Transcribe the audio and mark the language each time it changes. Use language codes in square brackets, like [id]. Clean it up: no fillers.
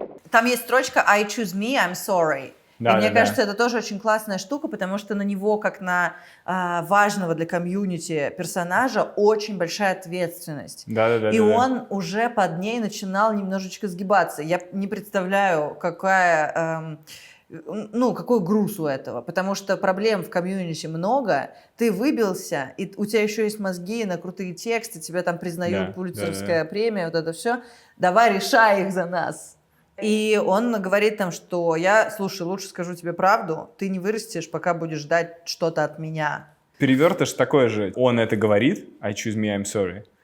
[ru] Там есть строчка [en] I choose me, I'm sorry. [ru] Да, и мне да, кажется, да. это тоже очень классная штука, потому что на него, как на важного для комьюнити персонажа, очень большая ответственность. Да. И он уже под ней начинал немножечко сгибаться. Я не представляю, какой груз у этого, потому что проблем в комьюнити много, ты выбился, и у тебя еще есть мозги на крутые тексты, тебя там признают, Да, Пулитцеровская премия, вот это все. Давай, решай их за нас. И он говорит там, что слушай, лучше скажу тебе правду, ты не вырастешь, пока будешь ждать что-то от меня. Перевертыш такой же. Он это говорит, [en] I choose me, I'm sorry.